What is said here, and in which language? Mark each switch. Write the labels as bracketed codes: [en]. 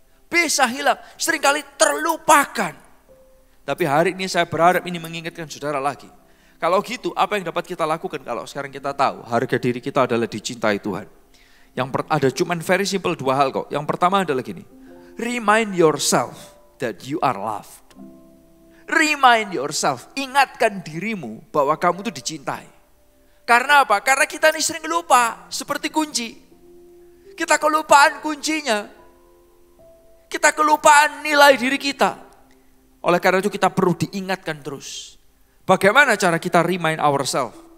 [id] Bisa hilang, seringkali terlupakan. Tapi hari ini saya berharap ini mengingatkan saudara lagi. Kalau gitu, apa yang dapat kita lakukan kalau sekarang kita tahu harga diri kita adalah dicintai Tuhan. Ada cuman [en] very simple [id] 2 hal kok. Yang pertama adalah gini. [en] Remind yourself that you are loved. Remind yourself, [id] ingatkan dirimu bahwa kamu itu dicintai. Karena apa? Karena kita ini sering lupa, seperti kunci. Kita kelupaan kuncinya. Kita kelupaan nilai diri kita. Oleh karena itu kita perlu diingatkan terus. Bagaimana cara kita [en] remind ourselves?